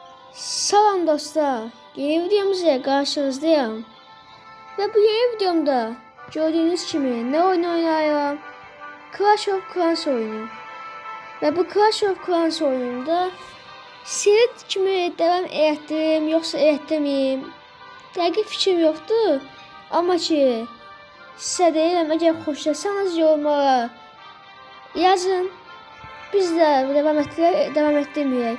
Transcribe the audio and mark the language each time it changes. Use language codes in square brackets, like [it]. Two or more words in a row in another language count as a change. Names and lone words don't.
[tr] Salam dostlar, yeni videomuzla karşınızdayım. Ve bu yeni videomda gördüğünüz kimi ne oyun oynayıram? Clash of Clans oyunu. Ve bu Clash of Clans oyununda seri kimi devam etdim yoksa etmeyeyim? [az] Dəqiq fikrim yoxdur. Amma ki sizə deyirəm, əgər xoşlasanız yorumlara yazın. Biz də devam etdirməyək.